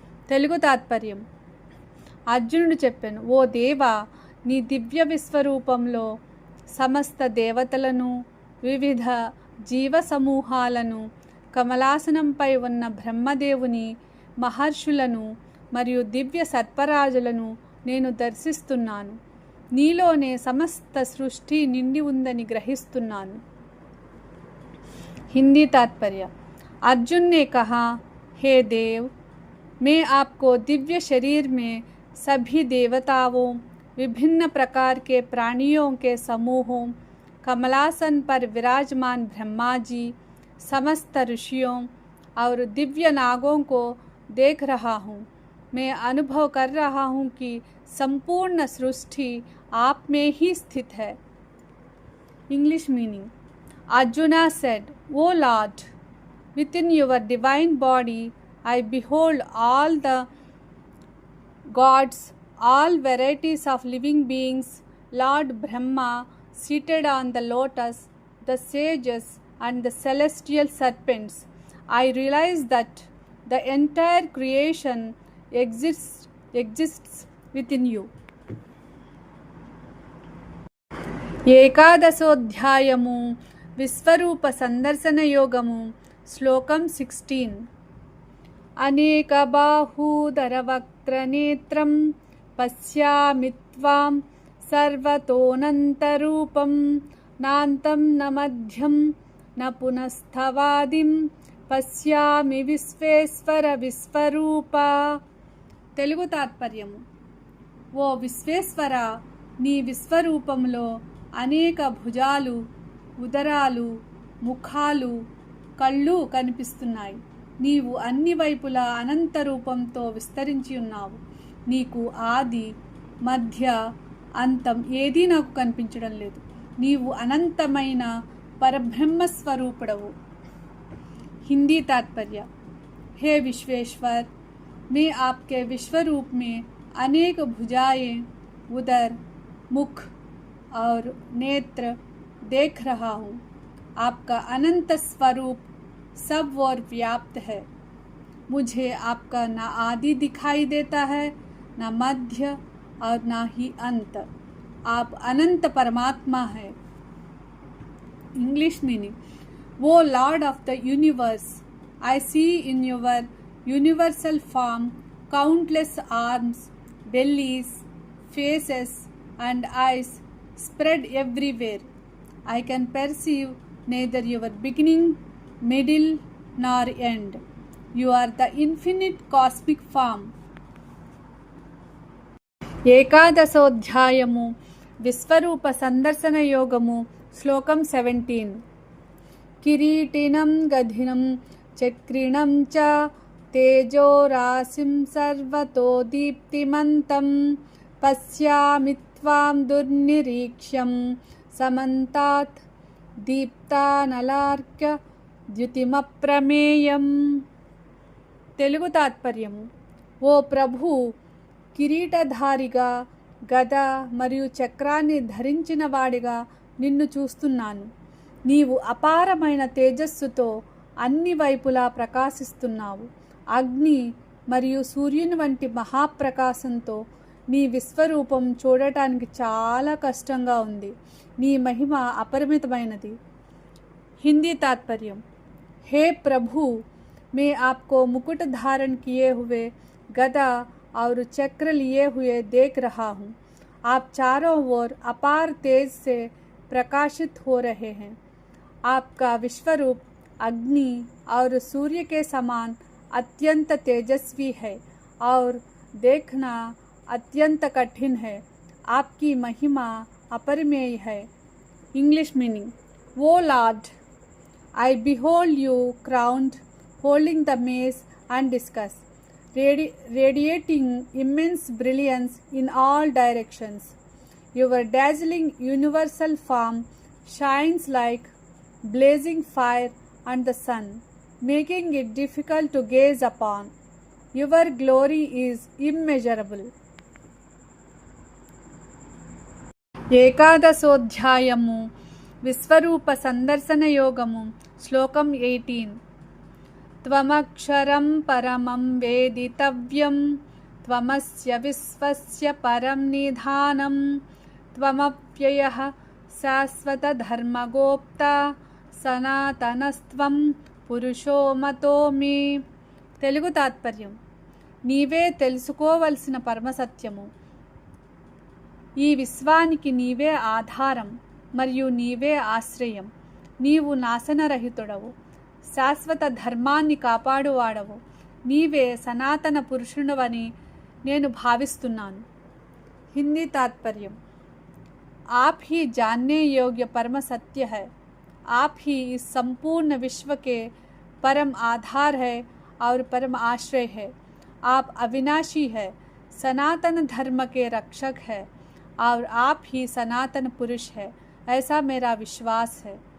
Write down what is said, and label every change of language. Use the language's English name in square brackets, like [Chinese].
[Telugu] తెలుగు తాత్పర్యం: అర్జునుడు చెప్పాను, ఓ దేవా, నీ దివ్య విశ్వరూపంలో సమస్త దేవతలను, వివిధ జీవ సమూహాలను, కమలాసనంపై ఉన్న బ్రహ్మదేవుని, మహర్షులను మరియు దివ్య సర్పరాజులను నేను దర్శిస్తున్నాను. నీలోనే సమస్త సృష్టి నిండి ఉందని గ్రహిస్తున్నాను. [Hindi] हिंदी तात्पर्य: अर्जुन ने कहा, हे देव, मैं आपको दिव्य शरीर में सभी देवताओं, विभिन्न प्रकार के प्राणियों के समूहों, कमलासन पर विराजमान ब्रह्मा जी, समस्त ऋषियों और दिव्य नागों को देख रहा हूँ. मैं अनुभव कर रहा हूँ कि संपूर्ण सृष्टि आप में ही स्थित है. [English] English meaning: Arjuna said, O Lord, within your divine body I behold all the gods, all varieties of living beings, Lord Brahma seated on the lotus, the sages and the celestial serpents. I realize that the entire creation exists within you. [Telugu] ఏకాదశోధ్యాయము విశ్వరూప సందర్శన యోగము శ్లోకం 16. [Sanskrit] అనేక బాహూదర వక్త్రనేత్రం పశ్యామి త్వాం సర్వతోనంతరూపం నాంతం న మధ్యం న పునఃస్థవాదిం పశ్యామి విశ్వేశ్వర విశ్వరూప. [Telugu] తెలుగు తాత్పర్యము: ఓ విశ్వేశ్వర, నీ విశ్వరూపంలో అనేక భుజాలు, ఉదరాలు, ముఖాలు, కళ్ళు కనిపిస్తున్నాయి. నీవు అన్ని వైపులా అనంత రూపంతో విస్తరించి ఉన్నావు. నీకు ఆది, మధ్య, అంతం ఏదీ నాకు కనిపించడం లేదు. నీవు అనంతమైన పరబ్రహ్మస్వరూపుడవు. [Hindi] हिंदी तात्पर्य: हे विश्वेश्वर, मैं आपके विश्वरूप में अनेक भुजाएं, उदर, मुख और नेत्र देख रहा हूँ. आपका अनंत स्वरूप सब ओर व्याप्त है. मुझे आपका न आदि दिखाई देता है, न मध्य और न ही अंत. आप अनंत परमात्मा है। [English] English meaning, O lord of the universe, I see in your universal form countless arms, bellies, faces, and eyes spread everywhere. I can perceive neither your beginning, middle, nor end. You are the infinite cosmic form. [Telugu] ఏకాదశోధ్యాయము విశ్వరూప సందర్శన యోగము శ్లోకం 17. [Sanskrit] కిరీటినం గధినం చక్రిణం చ తేజో రాశిం సర్వతో దీప్తిమంతం పశ్యామి త్వాం దుర్నిరీక్ష్యం సమంతాత్ దీప్తానలార్క్య ద్యుతిమప్రమేయం. [Telugu] తెలుగు తాత్పర్యము, ఓ ప్రభు, కిరీటధారిగా గద మరియు చక్రాన్ని ధరించిన వాడిగా నిన్ను చూస్తున్నాను. నీవు అపారమైన తేజస్సుతో అన్ని వైపులా ప్రకాశిస్తున్నావు. అగ్ని మరియు సూర్యుని వంటి మహాప్రకాశంతో నీ విశ్వరూపం చూడటానికి చాలా కష్టంగా ఉంది. నీ మహిమ అపరిమితమైనది. [Hindi] హిందీ तात्पर्य, हे प्रभु, मैं आपको मुकुट धारण किए हुए गदा और चक्र लिए हुए देख रहा हूँ. आप चारों ओर अपार तेज से प्रकाशित हो रहे हैं. आपका विश्वरूप अग्नि और सूर्य के समान अत्यंत तेजस्वी है और देखना अत्यंत कठिन है. आपकी महिमा अपरिमेय है. [English] English meaning, वो lord, I behold you crowned, holding the mace and discus, radiating immense brilliance in all directions. Your dazzling universal form shines like blazing fire on the sun, making it difficult to gaze upon. Your glory is immeasurable. [Telugu] ఏకాదశోధ్యాయము విశ్వరూప సందర్శన యోగము శ్లోకం 18. [Sanskrit] త్వమక్షరం పరమం వేదితవ్యం త్వమస్య విశ్వస్య పరం నిధానం త్వమవ్యయః శాశ్వత ధర్మగోప్త సనాతనస్త్వం పురుషో మతో మే. [Telugu] తెలుగు తాత్పర్యం, నీవే తెలుసుకోవలసిన పరమసత్యము. ఈ విశ్వానికి నీవే ఆధారం మరియు నీవే ఆశ్రయం. నీవు నాశనరహితుడవు, శాశ్వత ధర్మాన్ని కాపాడువాడవు. నీవే సనాతన పురుషుడవని నేను భావిస్తున్నాను. [Hindi] హిందీ तात्पर्य, आप ही जानने योग्य परम सत्य है. आप ही इस संपूर्ण विश्व के परम आधार है और परम आश्रय है. आप अविनाशी है, सनातन धर्म के रक्षक है और आप ही सनातन पुरुष है, ऐसा मेरा विश्वास है.